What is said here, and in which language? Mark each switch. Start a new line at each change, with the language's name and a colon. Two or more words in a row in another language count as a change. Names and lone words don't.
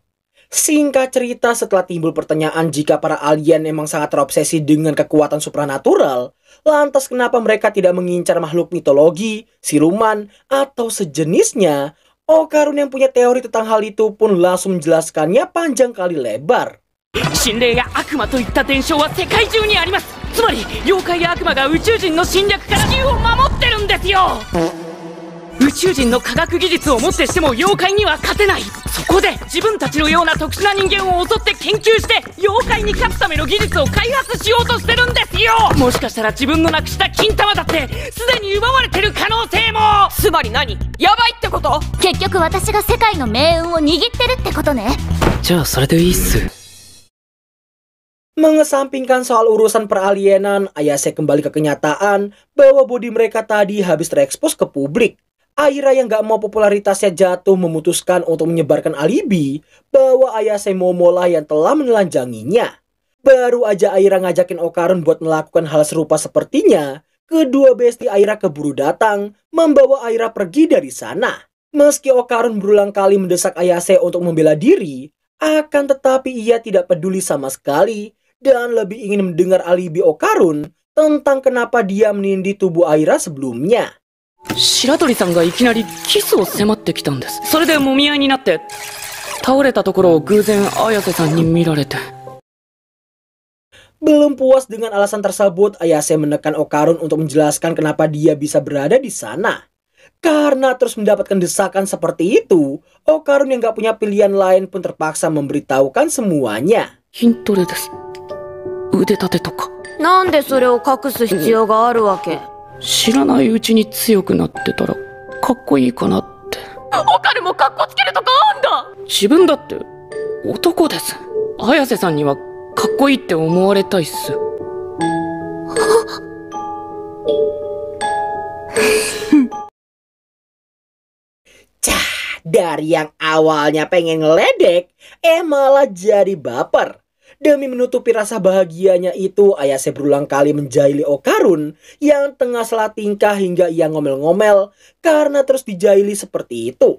Indonesian: Singkat cerita, setelah timbul pertanyaan jika para alien memang sangat terobsesi dengan kekuatan supranatural, lantas kenapa mereka tidak mengincar makhluk mitologi, siluman, atau sejenisnya? Okarun yang punya teori tentang hal itu pun langsung menjelaskannya panjang kali lebar.
Japanese: 心霊や悪魔といった伝承は世界中にあります。つまり妖怪や悪魔が宇宙人の侵略から地球を守ってるんですよ。宇宙人の科学技術をもってしても妖怪には勝てない。そこで自分たちのような特殊な人間を襲って研究して妖怪に勝つための技術を開発しようとしてるんですよ。もしかしたら自分のなくした金玉だってすでに奪われてる可能性も。つまり何？やばいってこと？結局私が世界の命運を握ってるってことね。じゃあそれでいいっす。
Indonesian: Mengesampingkan soal urusan peralienan, Ayase kembali ke kenyataan bahwa bodi mereka tadi habis terekspos ke publik. Aira yang gak mau popularitasnya jatuh memutuskan untuk menyebarkan alibi bahwa Ayase Momo lah yang telah menelanjanginya. Baru aja Aira ngajakin Okarun buat melakukan hal serupa sepertinya, kedua besti Aira keburu datang, membawa Aira pergi dari sana. Meski Okarun berulang kali mendesak Ayase untuk membela diri, akan tetapi ia tidak peduli sama sekali dan lebih ingin mendengar alibi Okarun tentang kenapa dia menindih tubuh Aira sebelumnya.
Japanese: 白鳥さんがいきなりキスを迫ってきたんです。それで揉み合いになって倒れたところを偶然綾瀬さんに見られて。
Indonesian: Belum puas dengan alasan tersebut, Ayase menekan Okarun untuk menjelaskan kenapa dia bisa berada di sana. Karena terus mendapatkan desakan seperti itu, Okarun yang gak punya pilihan lain pun terpaksa memberitahukan semuanya.
Japanese: 筋トレです。腕立てとか。なんでそれを隠す必要があるわけ？知らないうちに強くなってたらかっこいいかなって。オカルもかっこつけるとかあんだ。自分だって男です。綾瀬さんにはかっこいいって思われたいっす。
Indonesian: Cah, dari yang awalnya pengen ngeledek, malah jadi baper. Demi menutupi rasa bahagianya itu, Ayase berulang kali menjahili Okarun yang tengah salah tingkah hingga ia ngomel-ngomel karena terus dijahili seperti itu.